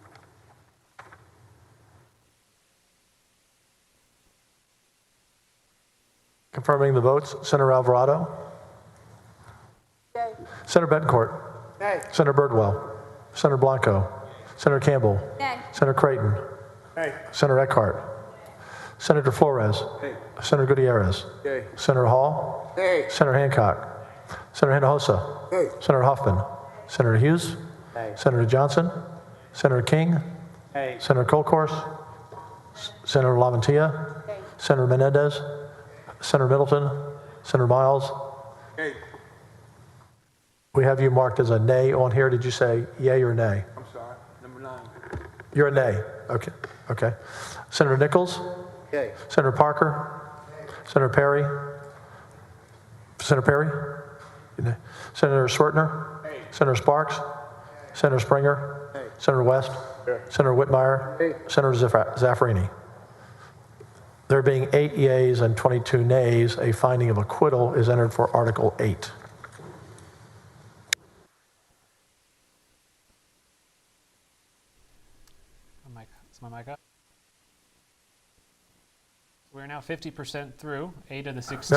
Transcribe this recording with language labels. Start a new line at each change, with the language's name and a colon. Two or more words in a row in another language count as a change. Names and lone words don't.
English: Confirming the votes, Senator Alvarado. Yay. Senator Betancourt. Nay. Senator Birdwell. Senator Blanco. Senator Campbell. Nay. Senator Creighton. Nay. Senator Eckhart. Senator Flores. Nay. Senator Gutierrez. Yay. Senator Hall. Nay. Senator Hancock. Senator Hinojosa. Nay. Senator Huffman. Senator Hughes. Nay. Senator Johnson. Senator King. Nay. Senator Colcourse. Senator LaMantia. Senator Menendez. Senator Middleton. Senator Miles. Yay. We have you marked as a nay on here. Did you say yay or nay? I'm sorry. Number 9. You're a nay. Okay. Okay. Senator Nichols. Yay. Senator Parker. Senator Perry. Senator Perry. Senator Swertner. Senator Sparks. Senator Springer. Senator West. Senator Whitmire. Senator Zaffarini. There being 8 yeas and 22 nays, a finding of acquittal is entered for Article 8. Is my mic up? We're now 50% through 8 of the 16